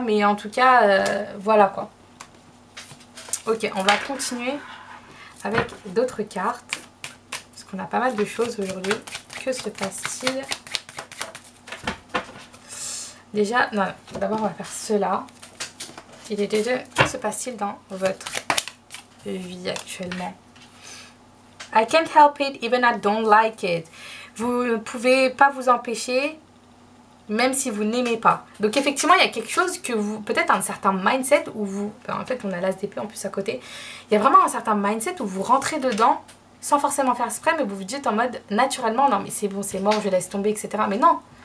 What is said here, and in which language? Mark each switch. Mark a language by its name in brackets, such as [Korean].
[French] Mais en tout cas, voilà quoi. Ok, on va continuer avec d'autres cartes. Parce qu'on a pas mal de choses aujourd'hui. Que se passe-t-il ? Déjà, non, d'abord on va faire cela. Que se passe-t-il dans votre vie actuellement? [English] I can't help it, even I don't like it. [French] Vous ne pouvez pas vous empêcher, même si vous n'aimez pas. Donc effectivement, il y a quelque chose que vous... Peut-être un certain mindset où vous... En fait, on a l'as d'épée en plus à côté. Il y a vraiment un certain mindset où vous rentrez dedans, sans forcément faire exprès, mais vous vous dites en mode naturellement, non mais c'est bon, c'est mort, je laisse tomber, etc. Mais non!